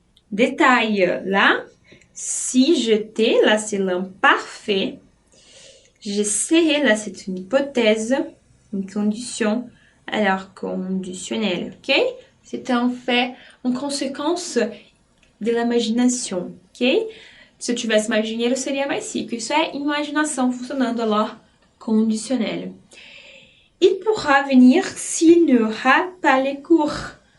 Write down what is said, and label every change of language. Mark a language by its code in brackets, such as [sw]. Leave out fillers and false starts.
[fr] Détail là. Si j'étais, là c'est l'imparfait. Je serais, là c'est une hypothèse, une condition, alors conditionnelle. Ok? C'est en fait une conséquence de l'imagination. Ok? [pt] Se eu tivesse mais dinheiro, seria mais rico. Isso é imaginação funcionando lá, conditionnel. [fr] Il pourra venir s'il n'aura pas les cours.